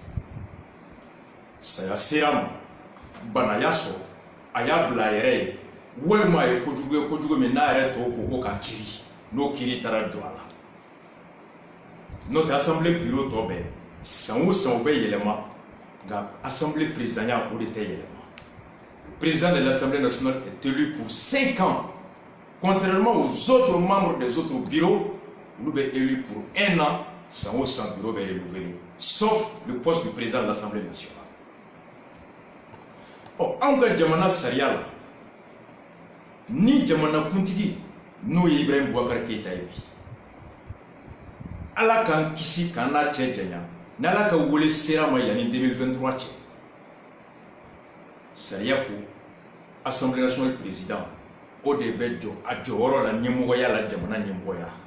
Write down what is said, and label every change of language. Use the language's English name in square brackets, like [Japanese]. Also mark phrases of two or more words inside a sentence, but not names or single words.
[Bambara] Saya sera ma bana y'a sɔrɔ a y'a bila a yɛrɛ ye walima a ye kojugu min n'a yɛrɛ tɔw ko k'a kiri n'o kiri taara jɔ a la n'o tɛ [French] assemblée bureau [Bambara] tɔ bɛɛ san o san o bɛ yɛlɛma nka [French] assemblée présidentielle [Bambara] o de tɛ yɛlɛma. [French] Le président de l'Assemblée nationale est élu pour 5 ans contrairement aux autres membres des autres bureaux [Bambara] olu bɛ [French] élu pour 1 an [Bambara] san o san bureau bɛ [French] renouvelé sauf le poste du président de l'Assemblée nationale. [Bambara] Anw ka jamana sariya la ni jamanakuntigi n'o ye Ibrahim Boubacar Keïta ye bi Ala k'an kisi k'an n'a cɛ janya n'Ala ka wele sera ma yanni 2023 cɛ sariya ko [French] Assemblée nationale président [Bambara] o de bɛ jɔ a jɔyɔrɔ la ɲɛmɔgɔya la jamana ɲɛmɔgɔya